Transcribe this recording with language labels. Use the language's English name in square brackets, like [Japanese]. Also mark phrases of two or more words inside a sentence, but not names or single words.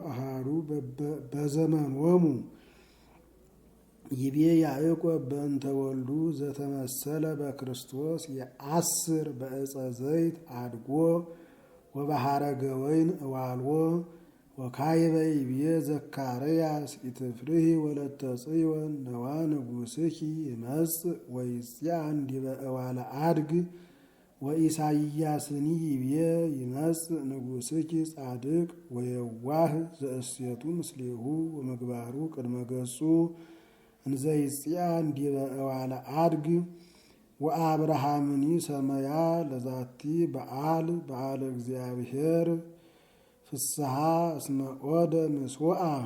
[Geez] በዘመኖሙ ይቤ ያዕቆብ በእንተ ወልዱ ዘተመሰለ በክርስቶስ የአስር በዕፀ ዘይት አድጎ ወበሐረገ ወይን እዋልዎ ወካይበ ይቤ ዘካርያስ ኢትፍርሂ ወለተ ጽዮን ነዋ ንጉሥኪ ይመጽእ ወይጽያን ዲበ እዋለ አድግ ወኢሳይያስኒ ይቤ ይመጽእ ንጉሥኪ ጻድቅ ወየዋህ ዘእሴቱ ምስሌሁ ወምግባሩ ቅድመ ገጹ እንዘ ይጽያን ዲበ እዋለ አድግ ወአብርሃምኒ ሰመያ ለዛቲ በዓል እግዚአብሔር ፍስሐ እስመ ኦደ ምስዋዓ